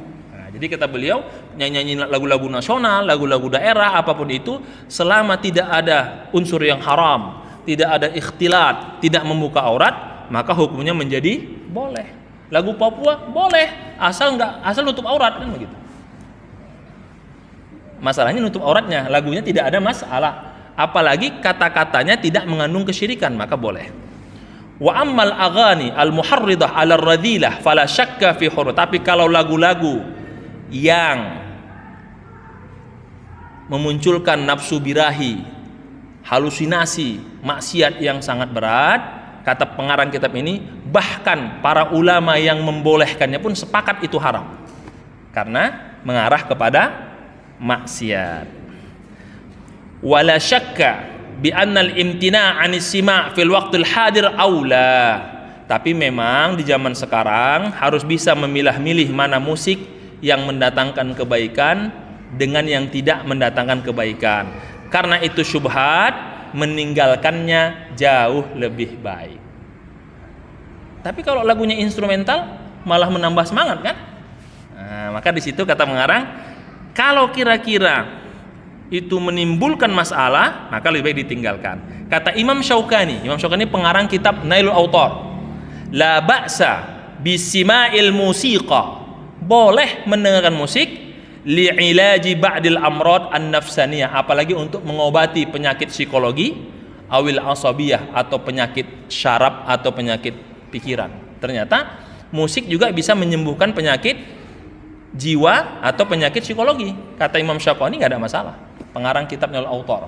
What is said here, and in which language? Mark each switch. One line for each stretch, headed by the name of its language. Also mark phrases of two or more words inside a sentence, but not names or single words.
Indonesian: Nah, jadi kata beliau, nyanyi lagu-lagu nasional, lagu-lagu daerah, apapun itu, selama tidak ada unsur yang haram, tidak ada ikhtilat, tidak membuka aurat, maka hukumnya menjadi boleh. Lagu Papua boleh, asal nutup aurat, kan begitu. Masalahnya nutup auratnya, lagunya tidak ada masalah. Apalagi kata-katanya tidak mengandung kesyirikan, maka boleh.
Arabic: وأما الأغاني المحرضة على الرذيلة فلا شك في حرمتها.
Indonesian: Tapi kalau lagu-lagu yang memunculkan nafsu birahi, halusinasi, maksiat yang sangat berat, kata pengarang kitab ini, bahkan para ulama yang membolehkannya pun sepakat itu haram karena mengarah kepada maksiat.
Arabic: ولا شك بأن الامتناع عن السماع في الوقت الحاضر أولى.
Indonesian: Tapi memang di zaman sekarang harus bisa memilah-milih mana musik yang mendatangkan kebaikan dengan yang tidak mendatangkan kebaikan. Karena itu syubhat, meninggalkannya jauh lebih baik. Tapi kalau lagunya instrumental malah menambah semangat kan? Nah, maka di situ kata mengarang, kalau kira-kira itu menimbulkan masalah, maka lebih baik ditinggalkan. Kata Imam Syaukani pengarang kitab Nailul Autar,
Arabic: لا بأس بسماع الموسيقى,
Indonesian: boleh mendengarkan musik
Arabic: لعلاج بعض الأمراض النفسانية,
Indonesian: apalagi untuk mengobati penyakit psikologi,
Arabic: أو العصبية,
Indonesian: atau penyakit syaraf atau penyakit pikiran. Ternyata musik juga bisa menyembuhkan penyakit jiwa atau penyakit psikologi. Kata Imam Syaukani nggak ada masalah. Pengarang kitab Nailul Autar.